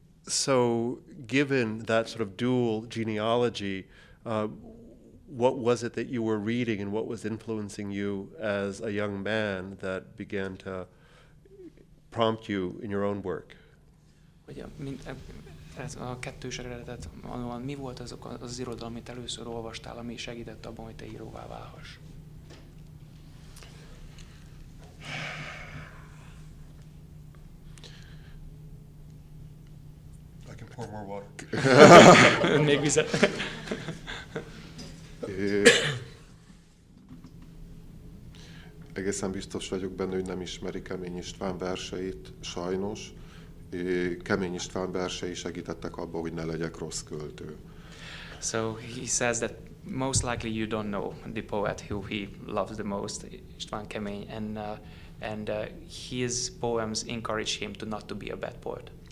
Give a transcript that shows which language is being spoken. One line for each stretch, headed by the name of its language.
English: So, given that sort of dual genealogy, what was it that you were reading and what was influencing you as a young man that began to prompt you in your own work?
Hungarian: Ugye, ez a kettős eredetet, mi volt az irodalom, amit először olvastál, ami segített abban, hogy te íróvá válhass?
English: I can pour more water.
Hungarian: Még vizet. Egészen biztos vagyok benne, hogy nem ismeri Kemény István verseit, sajnos. Kemény István versei segítettek abba, hogy ne legyek rossz költő.
English: So he says that most likely you don't know the poet who he loves the most, István Kemény, and his poems encourage him not to be a bad poet.